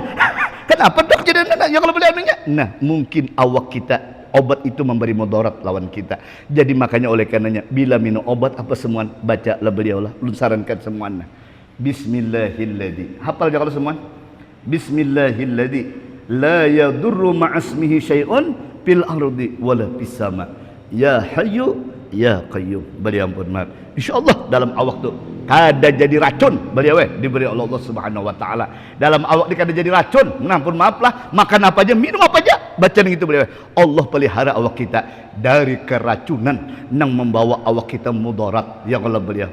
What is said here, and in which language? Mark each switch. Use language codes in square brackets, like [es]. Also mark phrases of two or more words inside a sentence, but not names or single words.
[bjn] Kenapa dok jadi ya kalau beli anunya nah mungkin awak kita obat itu memberi mudarat lawan kita. Jadi makanya oleh karenanya bila minum obat apa semua baca lah beliau lah ulun sarankan semuanya Bismillahilladzi hafal kalau semua [ar] بسم الله الذي لا يضر مع اسمه شيء في الأرض ولا في السماء يا حي يا قيوم. [bjn] Beliau ampun maaf insyaallah dalam awak tu kada jadi racun beliau diberi oleh Allah [ar] سبحانه وتعالى. [bjn] Dalam awak ni kada jadi racun. Ampun maaf lah makan apa aja minum apa aja baca gitu beliau. Allah pelihara awak kita dari keracunan yang membawa awak kita mudarat ya Allah beliau.